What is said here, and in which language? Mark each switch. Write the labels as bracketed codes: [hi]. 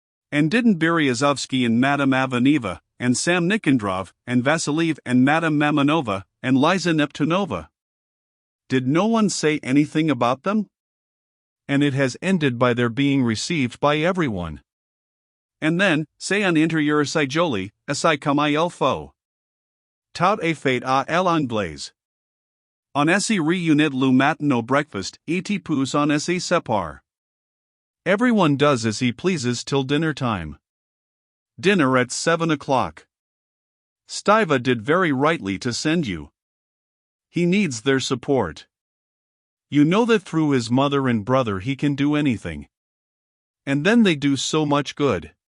[en] And didn't Beryazovsky and Madame Ivanova, and Sam Nikandrov, and Vasiliev and Madame Mamonova, and Liza Neptunova? Did no one say anything about them? And it has ended by their being received by everyone. And then, [fr] c'est un intérieur si joli, assez comme il faut. Tout est fait à l'anglaise. On s'y réunit le matin au breakfast, et puis on s'y sépare. [en] Everyone does as he pleases till dinner time. Dinner at 7 o'clock. Stiva did very rightly to send you. He needs their support. You know that through his mother and brother he can do anything. And then they do so much good.